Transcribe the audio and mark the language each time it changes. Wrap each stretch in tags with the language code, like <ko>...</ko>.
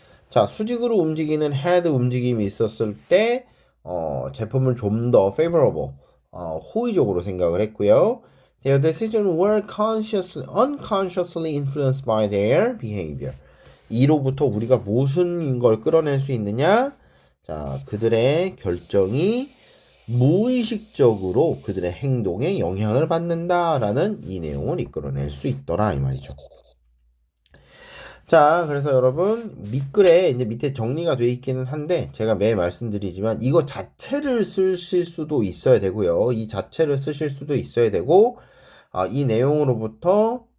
<ko>자, 수직으로 움직이는 head 움직임이 있었을 때 제품을 좀 더 favorable, 호의적으로 생각을 했고요.</ko> <en>Their decisions were unconsciously influenced by their behavior.</en> <ko>이로부터 우리가 무슨 걸 끌어낼 수 있느냐? 자, 그들의 결정이 무의식적으로 그들의 행동에 영향을 받는다라는 이 내용을 이끌어낼 수 있더라 이 말이죠. 자, 그래서 여러분 밑글에 이제 밑에 정리가 되어 있기는 한데 제가 매일 말씀드리지만 이거 자체를 쓰실 수도 있어야 되고요. 이 자체를 쓰실 수도 있어야 되고 이 내용으로부터</ko>